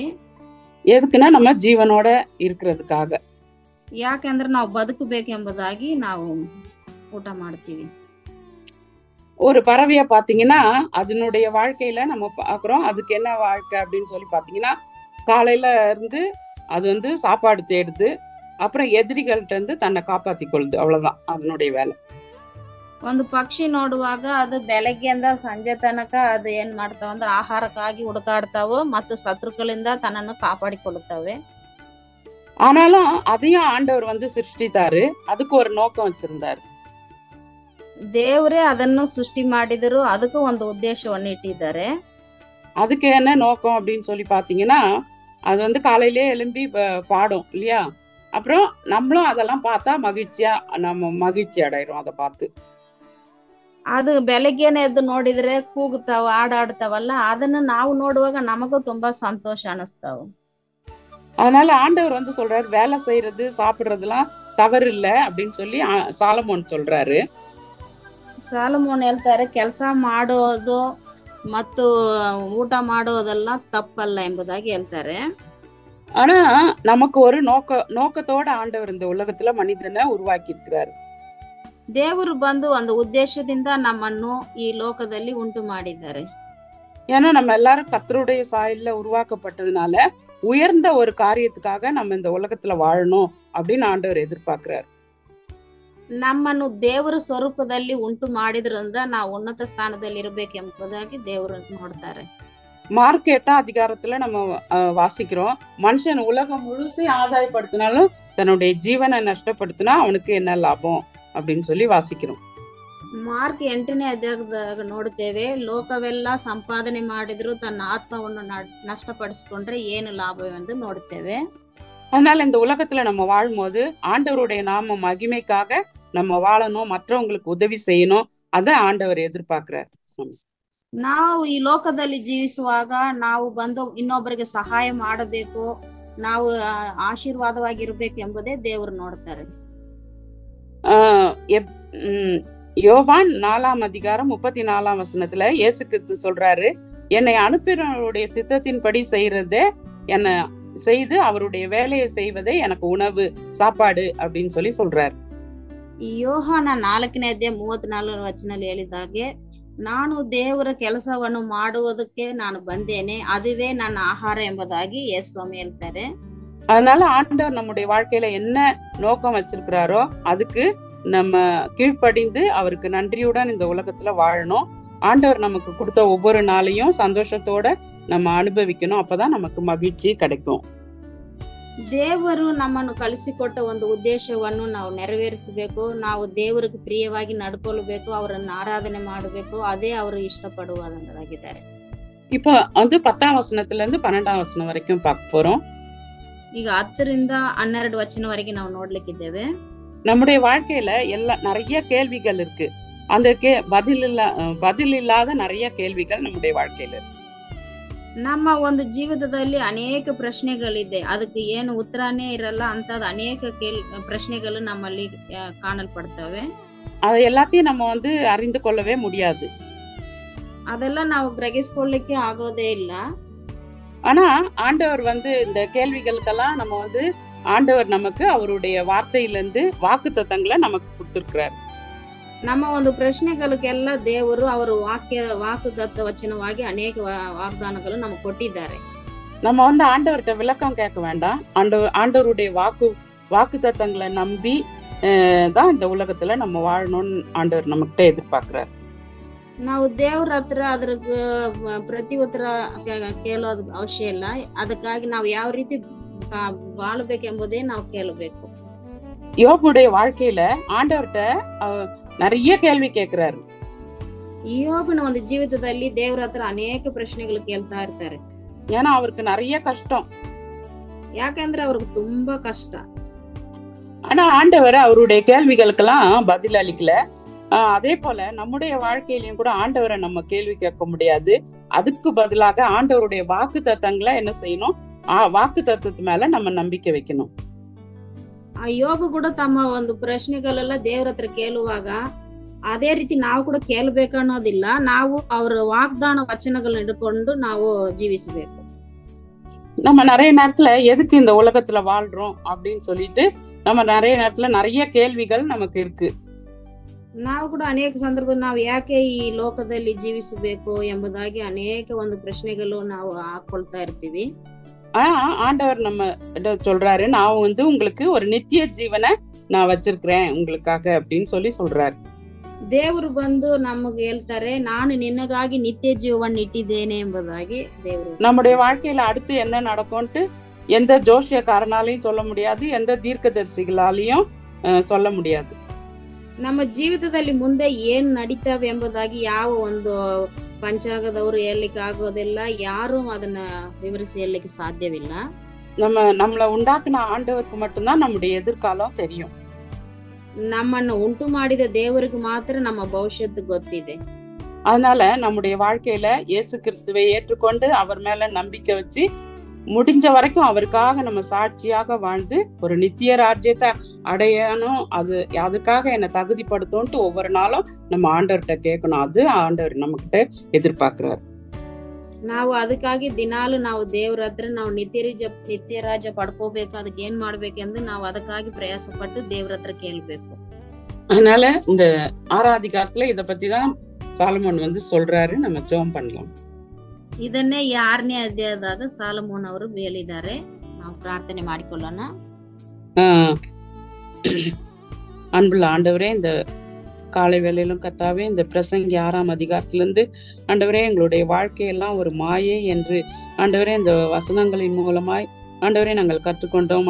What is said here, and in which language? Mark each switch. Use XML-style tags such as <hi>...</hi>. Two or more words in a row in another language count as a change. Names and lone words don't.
<ta>எதுக்குன்னா நம்ம ஜீவனோட இருக்கிறதுக்காக.</ta> <kn>ಯಾಕೆಂದ್ರೆ ನಾವು ಬದುಕಬೇಕೆಂಬುದಾಗಿ ನಾವು ಊಟ ಮಾಡ್ತೀವಿ.</kn> <ta>ஒரு பறவைய பாத்தீங்கன்னா அதனுடைய வாழ்க்கையில நம்ம பாக்குறோம். அதுக்கு என்ன வாழ்க்கை அப்படின்னு பாத்தீங்கன்னா, காலையில இருந்து அது சாப்பாடு தேடுது, அப்புறம் எதிரிகள்ட்ட இருந்து தன்னை காப்பாத்தி கொள்ளுது. அவ்வளவுதான் அதனுடைய வேலை.</ta> <kn>ಒಂದು ಪಕ್ಷಿ ನೋಡುವಾಗ ಅದು ಬೆಳಗ್ಗೆಯಿಂದ ಸಂಜೆ ತನಕ ಅದು ಏನ್ ಮಾಡ್ತಾವ ಅಂದ್ರೆ ಆಹಾರಕ್ಕಾಗಿ ಹುಡುಕಾಡ್ತಾವ ಮತ್ತು ಶತ್ರುಗಳಿಂದ ತನ್ನನ್ನು ಕಾಪಾಡಿಕೊಳ್ಳುತ್ತವೆ.</kn> <ta>ஆனாலும் அதையும் ஆண்டவர் சிருஷ்டித்தாரு. அதுக்கு ஒரு நோக்கம் வச்சிருந்தாரு.</ta> <kn>ದೇವರೇ ಅದನ್ನು ಸೃಷ್ಟಿ ಮಾಡಿದ್ರು, ಅದಕ್ಕೂ ಒಂದು ಉದ್ದೇಶವನ್ನು ಇಟ್ಟಿದ್ದಾರೆ.</kn> <ta>அதுக்கு என்ன நோக்கம் அப்படின்னு பாத்தீங்கன்னா, அது காலையிலே எழும்பி பாடும் இல்லையா? அப்புறம் நம்மளும் அதெல்லாம் பார்த்தா நம்ம மகிழ்ச்சி அடைகிறோம் அதை பார்த்து.</ta> <kn>ಅದು ಬೆಳಗ್ಗೆನೆ ಎದ್ದು ನೋಡಿದ್ರೆ ಕೂಗುತ್ತಾವ, ಆಡಾಡ್ತಾವಲ್ಲ, ಅದನ್ನು ನಾವು ನೋಡುವಾಗ ನಮಗೂ ತುಂಬಾ ಸಂತೋಷ ಅನಿಸ್ತಾವ.</kn> <ta>அதனால ஆண்டவர் சொல்றாரு, வேலை செய்யறது சாப்பிடுறதுலாம் தவறு இல்லை அப்படின்னு சாலமோன் சொல்றாரு.</ta> <kn>ಸಾಲಮೋನ್ ಹೇಳ್ತಾರೆ, ಕೆಲಸ ಮಾಡೋದು ಮತ್ತು ಊಟ ಮಾಡೋದೆಲ್ಲ ತಪ್ಪಲ್ಲ ಎಂಬುದಾಗಿ ಹೇಳ್ತಾರೆ.</kn> <ta>ஆனா நமக்கு ஒரு நோக்கத்தோட ஆண்டவர் இந்த உலகத்துல மனிதனை உருவாக்கி இருக்கிறாரு.</ta> <kn>ದೇವರು ಒಂದು ಉದ್ದೇಶದಿಂದ ನಮ್ಮನ್ನು ಈ ಲೋಕದಲ್ಲಿ ಉಂಟು ಮಾಡಿದ್ದಾರೆ.</kn> <ta>ஏன்னா நம்ம எல்லாரும் கர்த்தருடைய சாயல்ல உருவாக்கப்பட்டதுனால உயர்ந்த ஒரு காரியத்துக்காக நம்ம இந்த உலகத்துல வாழணும் அப்படின்னு ஆண்டவர் எதிர்பார்க்கிறார்.</ta> <kn>ನಮ್ಮನ್ನು ದೇವರ ಸ್ವರೂಪದಲ್ಲಿ ಉಂಟು ಮಾಡಿದ್ರಿಂದ ನಾವು ಉನ್ನತ ಸ್ಥಾನದಲ್ಲಿ ಇರಬೇಕೆಂಬುದಾಗಿ ದೇವರು ನೋಡ್ತಾರೆ.</kn> <ta>மார்க் 8ஆம் அதிகாரத்துல நம்ம வாசிக்கிறோம், மனுஷன் உலகம் முழுசையும் ஆதாயப்படுத்தினாலும் தன்னுடைய ஜீவனை நஷ்டப்படுத்தினா அவனுக்கு என்ன லாபம் அப்படின்னு வாசிக்கிறோம்.</ta> <kn>ಮಾರ್ಕ್ 8ನೇ ಅಧ್ಯಾಯದಾಗ ನೋಡುತ್ತೇವೆ, ಲೋಕವೆಲ್ಲ ಸಂಪಾದನೆ ಮಾಡಿದ್ರು ತನ್ನ ಆತ್ಮವನ್ನು ನಷ್ಟಪಡಿಸಿಕೊಂಡ್ರೆ ಏನು ಲಾಭವೆಂದು ನೋಡುತ್ತೇವೆ.</kn> <ta>அதனால இந்த உலகத்துல நம்ம வாழும்போது ஆண்டவருடைய நாம மகிமைக்காக நம்ம வாழணும், மற்றவங்களுக்கு உதவி செய்யணும். அத ஆண்டவர் எதிர்பார்க்கிறார்.</ta> <kn>ನಾವು ಈ ಲೋಕದಲ್ಲಿ ಜೀವಿಸುವಾಗ ನಾವು ಇನ್ನೊಬ್ಬರಿಗೆ ಸಹಾಯ ಮಾಡಬೇಕು, ನಾವು ಆಶೀರ್ವಾದವಾಗಿರ್ಬೇಕು ಎಂಬುದೇ ದೇವರು ನೋಡ್ತಾರೆ.</kn> <ta>யோவான் 4ஆம் அதிகாரம் 34ஆம் வசனத்துல இயேசு கிறிஸ்து சொல்றாரு, என்னை அனுப்பினவருடைய சித்தத்தின்படி செய்யறதே என்ன செய்து அவருடைய வேலையை செய்வதே எனக்கு உணவு, சாப்பாடு அப்படின்னு சொல்றாரு.</ta> <kn>ಯೋಹಾನ 4ನೇ ಅಧ್ಯಾಯ 34ನೇ ವಚನದಲ್ಲಿ ಹೇಳಿದಾಗೆ, ನಾನು ದೇವರ ಕೆಲಸವನ್ನು ಮಾಡುವುದಕ್ಕೆ ನಾನು ಬಂದೇನೆ, அதுவே ನನ್ನ ಆಹಾರ ಎಂಬುದಾಗಿ ಯೇಸು ಸ್ವಾಮಿ ಹೇಳ್ತಾರೆ.</kn> <ta>அதனால ஆண்டவர் நம்முடைய வாழ்க்கையில என்ன நோக்கம் வச்சிருக்கிறாரோ அதுக்கு நம்ம கீழ்ப்படிந்து அவருக்கு நன்றியுடன் இந்த உலகத்துல வாழணும். ஆண்டவர் நமக்கு கொடுத்த ஒவ்வொரு நாளையும் சந்தோஷத்தோட நம்ம அனுபவிக்கணும். அப்பதான் நமக்கு மகிழ்ச்சி கிடைக்கும்.</ta> <kn>ದೇವರು ನಮ್ಮನ್ನು ಕಳಿಸಿಕೊಟ್ಟ ಒಂದು ಉದ್ದೇಶವನ್ನು ನಾವು ನೆರವೇರಿಸಬೇಕು. ನಾವು ದೇವರಿಗೆ ಪ್ರಿಯವಾಗಿ ನಡ್ಕೊಳ್ಬೇಕು, ಅವರನ್ನು ಆರಾಧನೆ ಮಾಡಬೇಕು. ಅದೇ ಅವರು ಇಷ್ಟಪಡುವುದಾಗಿದ್ದಾರೆ.</kn> <ta>இப்ப 10ஆம் வசனத்துல இருந்து 12ஆம் வசனம் வரைக்கும் பார்க்க போறோம்.</ta> <kn>ಈಗ 10ರಿಂದ 12 ವಚನವರೆಗೆ ನಾವು ನೋಡ್ಲಿಕ್ಕಿದ್ದೇವೆ.</kn> <ta>நம்முடைய வாழ்க்கையில நிறைய கேள்விகள் இருக்கு. அந்த பதில் இல்லாத நிறைய கேள்விகள் நம்முடைய வாழ்க்கையில இருக்கு.</ta> <kn>ನಮ್ಮ ಒಂದು ಜೀವಿತದಲ್ಲಿ ಅನೇಕ ಪ್ರಶ್ನೆಗಳಿದೆ, ಅದಕ್ಕೆ ಏನು ಉತ್ತರನೇ ಇರಲ್ಲ ಅಂತದ ಅನೇಕ ಪ್ರಶ್ನೆಗಳು ನಮ್ಮಲ್ಲಿ ಕಾಣಲ್ಪಡ್ತವೆ.</kn> <ta>அது எல்லாத்தையும் நம்ம அறிந்து கொள்ளவே முடியாது.</ta> <kn>ಅದೆಲ್ಲ ನಾವು ಗ್ರಹಿಸ್ಕೊಳ್ಳಿಕ್ಕೆ ಆಗೋದೇ ಇಲ್ಲ.</kn> <ta>ஆனா ஆண்டவர் இந்த கேள்விகளுக்கெல்லாம் நம்ம ஆண்டவர் நமக்கு அவருடைய வார்த்தையிலிருந்து வாக்குத்தத்தங்களை நமக்கு கொடுத்திருக்கிறார்.</ta> <kn>ನಮ್ಮ ಒಂದು ಪ್ರಶ್ನೆಗಳಿಗೆಲ್ಲ ದೇವರು ಅವರು ವಾக்குತತ್ತ ವಚನವಾಗಿ ಅನೇಕ ವಾಗ್ದಾನಗಳು ನಮಗೆ ಕೊಟ್ಟಿದ್ದಾರೆ.</kn> <ta>நம்ம ஆண்டவர்கிட்ட விளக்கம் கேட்க வேண்டாம். ஆண்டவருடைய வாக்குத்தத்தங்களை நம்பி தான் இந்த உலகத்துல நம்ம வாழணும்னு ஆண்டவர் நமக்கிட்ட எதிர்பார்க்கிறார்.</ta> <kn>ನಾವು ದೇವ್ರ ಹತ್ರ ಅದ್ರ ಪ್ರತಿ ಉತ್ತರ ಕೇಳೋದು ಅವಶ್ಯ ಇಲ್ಲ. ಅದಕ್ಕಾಗಿ ನಾವು ಯಾವ ರೀತಿ ಬಾಳ್ಬೇಕೆಂಬುದೇ ನಾವು ಕೇಳಬೇಕು.</kn> <ta>யோபுடைய வாழ்க்கையில ஆண்டவர்கிட்ட நிறைய கேள்வி கேட்கிறாரு.</ta> <kn>யோபுನ ಒಂದು ಜೀವಿತದಲ್ಲಿ ದೇವ್ರ ಹತ್ರ ಅನೇಕ ಪ್ರಶ್ನೆಗಳು ಕೇಳ್ತಾ ಇರ್ತಾರೆ.</kn> <ta>ஏன்னா அவருக்கு நிறைய கஷ்டம்.</ta> <kn>ಯಾಕಂದ್ರೆ ಅವ್ರಿಗೆ ತುಂಬಾ ಕಷ್ಟ.</kn> <ta>ஆனா ஆண்டவர் அவருடைய கேள்விகளுக்கெல்லாம் பதில் அளிக்கல. அதே போல நம்முடைய வாழ்க்கையிலயும் கூட ஆண்டவரை நம்ம கேள்வி கேட்க முடியாது. அதுக்கு பதிலாக ஆண்டவருடைய வாக்கு தத்தங்களை என்ன செய்யணும்? வாக்கு தத்துவத்து மேல நம்ம நம்பிக்கை வைக்கணும்.</ta> <kn>யோபு ಕೂಡ ತಮ್ಮ ಒಂದು ಪ್ರಶ್ನೆಗಳೆಲ್ಲ ದೇವ್ರ ಹತ್ರ ಕೇಳುವಾಗ ಅದೇ ರೀತಿ ನಾವು ಕೂಡ ಕೇಳಬೇಕು ಅನ್ನೋದಿಲ್ಲ. ನಾವು ಅವರ ವಾಗ್ದಾನ ವಚನಗಳನ್ನ ಹಿಡ್ಕೊಂಡು ನಾವು ಜೀವಿಸಬೇಕು.</kn> <ta>நம்ம நிறைய நேரத்துல எதுக்கு இந்த உலகத்துல வாழ்றோம் அப்படின்னு சொல்லிட்டு நம்ம நிறைய நேரத்துல நிறைய கேள்விகள் நமக்கு இருக்கு.</ta> <kn>ನಾವು ಕೂಡ ಅನೇಕ ಸಂದರ್ಭದಲ್ಲಿ ನಾವು ಯಾಕೆ ಈ ಲೋಕದಲ್ಲಿ ಜೀವಿಸಬೇಕು ಎಂಬುದಾಗಿ ಅನೇಕ ಒಂದು ಪ್ರಶ್ನೆಗಳು ನಾವು ಹಾಕೊಳ್ತಾ ಇರ್ತೀವಿ.</kn> <ta>ஆண்டவர் நம்ம சொல்றாரு, நான் உங்களுக்கு ஒரு நித்திய ஜீவனை நான் வச்சிருக்கிறேன் உங்களுக்காக அப்படின்னு சொல்றாரு.</ta> <kn>ದೇವರು ಬಂದು ನಮಗೆ ಹೇಳ್ತಾರೆ, ನಾನು ನಿನಗಾಗಿ ನಿತ್ಯ ಜೀವವನ್ನು ಇಟ್ಟಿದ್ದೇನೆ ಎಂಬುದಾಗಿ ದೇವರು.</kn> <ta>நம்முடைய வாழ்க்கையில அடுத்து என்ன நடக்கும்ட்டு எந்த ஜோசியக்காரனாலையும் சொல்ல முடியாது, எந்த தீர்க்கதரிசிகளாலையும் சொல்ல முடியாது.</ta> <kn>ನಮ್ಮ ಜೀವಿತದಲ್ಲಿ ಮುಂದೆ ಏನ್ ನಡೀತಾವೆ ಎಂಬುದಾಗಿ ಯಾವ ಒಂದು ಪಂಚಾಂಗದವರು ಹೇಳಲಿಕ್ಕೆ ಆಗೋದಿಲ್ಲ. ಯಾರು ಅದನ್ನ ವಿವರಿಸಿ ಹೇಳಲಿಕ್ಕೆ ಸಾಧ್ಯವಿಲ್ಲ.</kn> <ta>நம்மள உண்டாக்குன ஆண்டவருக்கு மட்டும்தான் நம்முடைய எதிர்காலம் தெரியும்.</ta> <kn>ನಮ್ಮನ್ನು ಉಂಟು ಮಾಡಿದ ದೇವರಿಗೆ ಮಾತ್ರ ನಮ್ಮ ಭವಿಷ್ಯತ್ತು ಗೊತ್ತಿದೆ.</kn> <ta>அதனால நம்முடைய வாழ்க்கையில இயேசு கிறிஸ்துவை ஏற்றுக்கொண்டு அவர் மேல நம்பிக்கை வச்சு முடிஞ்ச வரைக்கும் அவருக்காக நம்ம சாட்சியாக வாழ்ந்து ஒரு நித்திய ராஜ்யத்தை அடையணும். அதுக்காக என்னை தகுதிப்படுத்தும்ட்டு ஒவ்வொரு நாளும் நம்ம ஆண்டவர்கிட்ட கேட்கணும். அது ஆண்டவர் நம்ம கிட்ட எதிர்பார்க்கிறார்.</ta> <kn>ನಾವು ಅದಕ್ಕಾಗಿ ದಿನಾಲು ನಾವು ದೇವ್ರ ಹತ್ರ ನಾವು ನಿತ್ಯ ರಾಜ್ಯ ಪಡ್ಕೋಬೇಕು, ಅದಕ್ಕೆ ಏನ್ ಮಾಡ್ಬೇಕೆಂದು ನಾವು ಅದಕ್ಕಾಗಿ ಪ್ರಯಾಸ ಪಟ್ಟು ದೇವ್ರ ಹತ್ರ ಕೇಳ್ಬೇಕು.</kn> <ta>அதனால இந்த 6ஆம் அதிகாரத்துல இத பத்திதான் சாலமோன் சொல்றாரு. நம்ம ஜெபம் பண்ணலாம்.</ta> <kn>ಇದನ್ನೇ 6ನೇ ಅಧ್ಯಾಯದಾಗ ಸಾಲಮೋನ್ ಅವರು ಹೇಳಿದ್ದಾರೆ. ನಾವು ಪ್ರಾರ್ಥನೆ ಮಾಡಿಕೊಳ್ಳೋಣ.</kn> <ta>அன்புள்ள ஆண்டவரே, இந்த காலை வேளையிலும் கர்த்தாவே, இந்த பிரசங்கி 6ஆம் அதிகாரத்திலிருந்து ஆண்டவரே எங்களுடைய வாழ்க்கையெல்லாம் ஒரு மாயை என்று ஆண்டவரே இந்த வசனங்களின் மூலமாய் ஆண்டவரே நாங்கள் கற்றுக்கொண்டோம்.</ta>